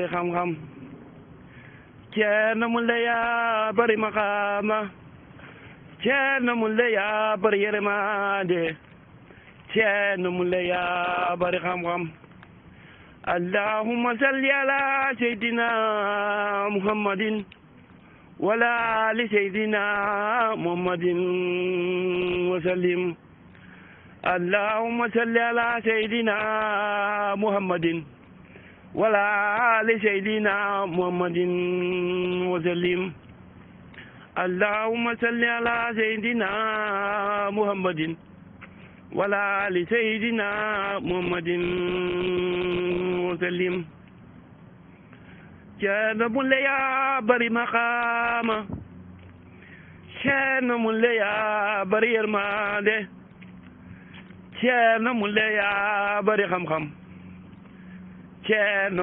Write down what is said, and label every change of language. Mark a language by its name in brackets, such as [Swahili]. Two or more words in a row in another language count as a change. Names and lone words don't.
[Wolof] xam-xam ceerno mulle yaa bari maqaama ceerno mulle yaa bari yërmande ceerno mulle yaa bari xam-xam [Arabic] اللهم صل على سيدنا محمد ولا آل سيدنا محمد وسلم اللهم صل على سيدنا محمد ولا آل سيدنا محمد وسلم اللهم صل على سيدنا محمد ولا آل سيدنا محمد [Wolof] وسلم ceerno mulle yaa bari maqaama ceerno mulle yaa bari yërmande ceerno mulle yaa bari xam-xam ceerno